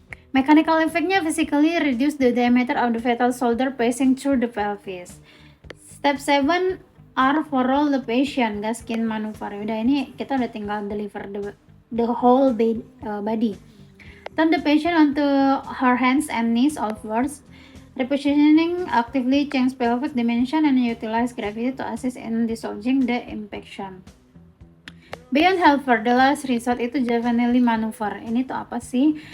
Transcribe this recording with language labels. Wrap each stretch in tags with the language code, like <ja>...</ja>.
<en>Mechanical effect-nya physically reduce the diameter of the fetal shoulder passing through the pelvis. Step 7 are for roll the patient, Gaskin maneuver.</en> <id>Udah, ini kita udah tinggal</id> <en>deliver the whole body. Turn the patient onto her hands and knees outwards. Repositioning actively change pelvic dimension and utilize gravity to assist in dislodging the impaction. Beyond helper, the last resort itu Javanelli maneuver.</en> <id>Ini tuh apa sih?</id>